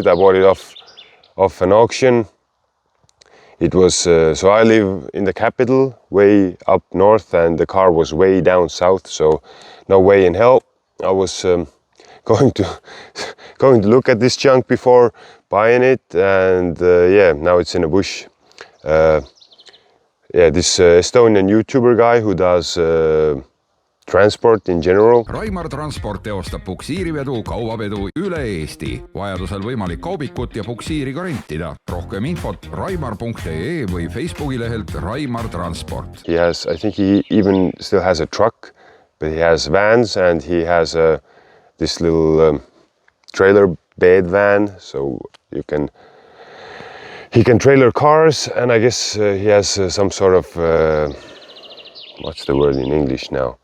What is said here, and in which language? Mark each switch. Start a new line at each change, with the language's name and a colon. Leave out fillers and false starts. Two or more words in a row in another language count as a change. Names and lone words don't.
English: I bought it off an auction. It was so I live in the capital, way up north, and the car was way down south, so no way in hell I was going to look at this junk before buying it, and yeah, now it's in a bush. Yeah, this Estonian YouTuber guy who does transport in general.
Estonian: Raimar Transport teostab puksiirivedu, kaubavedu üle Eesti. Vajadusel võimalik kaubikut ja puksiiri ka rentida. Rohkem infot raimar.ee või Facebooki lehelt Raimar Transport.
English: I think he even still has a truck, but he has vans, and he has this little trailer bed van, so he can trailer cars, and I guess he has some sort of what's the word in English now?